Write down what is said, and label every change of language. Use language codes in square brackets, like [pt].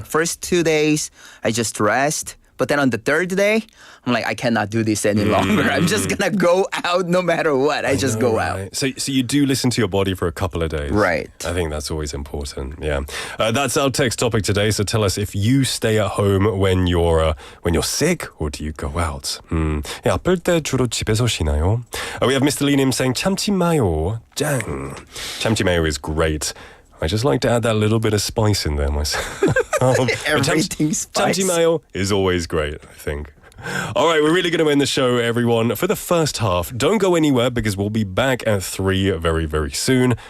[en] like first 2 days, I just rest. But then on the third day, I'm like, I cannot do this any longer. I'm just gonna go out no matter what. I just go out. Right. So you do listen to your body for a couple of days. Right. I think that's always important. Yeah. That's our text topic today. So tell us if you stay at home when you're sick or do you go out? [ko] 야, 아플 때 주로 집에서 쉬나요? [en] We have Mr. Lee Nim saying 참치 마요. [ko] 짱. [en] 참치 mayo is great. I just like to add that little bit of spice in there myself. Everything spice. Chamchi mayo is always great, I think. All right, we're really going to end the show, everyone. For the first half, don't go anywhere because we'll be back at 3 very, very soon.